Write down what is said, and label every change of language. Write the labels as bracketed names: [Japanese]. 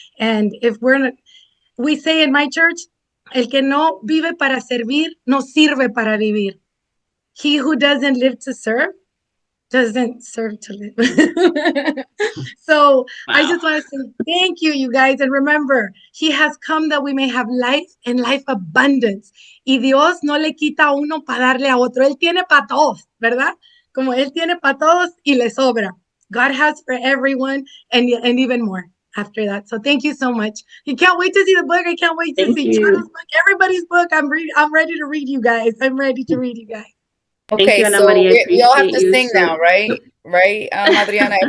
[English] And if we say in my church, [Spanish] el que no vive para servir, no sirve para vivir. [English] He who doesn't live to serve doesn't serve to live. So I just want to say thank you, you guys. And remember, he has come that we may have life and life abundance. [Spanish] Y Dios no le quita a uno para darle a otro. Él tiene para todos, ¿verdad? Como él tiene para todos y le sobra. [English] God has for everyone and even more after that. So thank you so much. You can't wait to see the book. I can't wait to see Charo's book, everybody's book. I'm ready to read you guys. I'm ready to read you guys. Okay, so we all have to sing now, right? Right, Adriana?